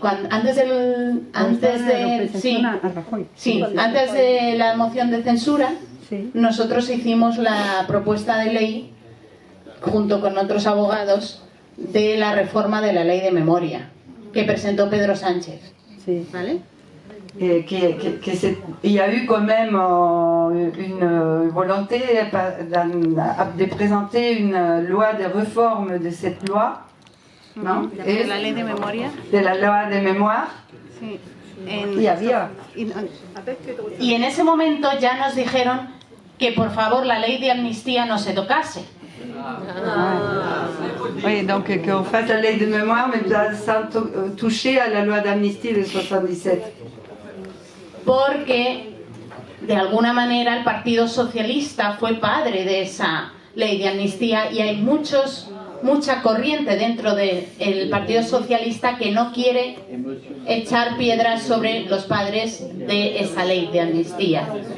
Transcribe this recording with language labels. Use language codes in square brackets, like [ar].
[es] Antes de la moción de censura, nosotros hicimos la propuesta de ley, junto con otros abogados, de la reforma de la ley de memoria, que presentó Pedro Sánchez. Sí. ¿Vale? [fr] Il y a eu quand même une volonté de présenter une loi de réforme de cette loi, ¿no? [es] De la ley de memoria. [fr] De la loi de mémoire. [es] Sí. Y en ese momento ya nos dijeron que por favor la ley de amnistía no se tocase. [fr] Oui, donc qu'on fasse la ley de mémoire, mais sans toucher à la loi d'amnistie de 77. [es] porque de alguna manera el Partido Socialista fue padre de esa ley de amnistía y hay mucha corriente dentro del Partido Socialista que no quiere echar piedras sobre los padres de esa ley de amnistía.